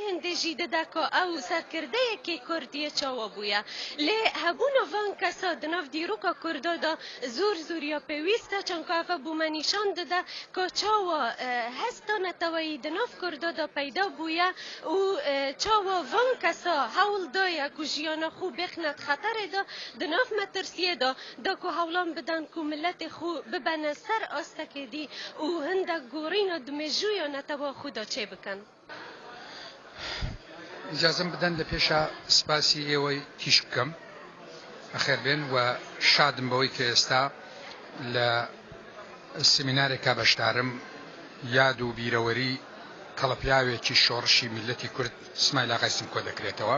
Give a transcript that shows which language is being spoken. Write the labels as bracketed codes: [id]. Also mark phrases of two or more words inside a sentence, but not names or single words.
[ku] hêndê jî dide ka ew serkirdeyekê Kurdiyê çawa bûye lê hebûna van kesa di nav dîroka Kurda da zor zoriya pêwîst e çandku ev bûme nîşan dide ka çawa hesta neteweyî di nav Kurda da peyda bûye û çawa van kesa hewl daye ku jiyana xwe bêxnet xeterê da di nav metirsiyê da ku hewlan bidin ku milletê xwe bibene ser astekê dî û hindek gorîna dimêjûya netewa xwe da çê bikin. [ckb] ئیجازەم بدەن لە پێشە سپاسی ئێوەی تیش بکەم بەخێربێن و شادم بەوەی کە ئێستا لە سمینارێکا بەشدارم یاد و بیرەوەری کەڵەپیاوێکی شۆڕشی میلەتی کورد سمایل ئاغای سمکۆ دەکرێتەوە.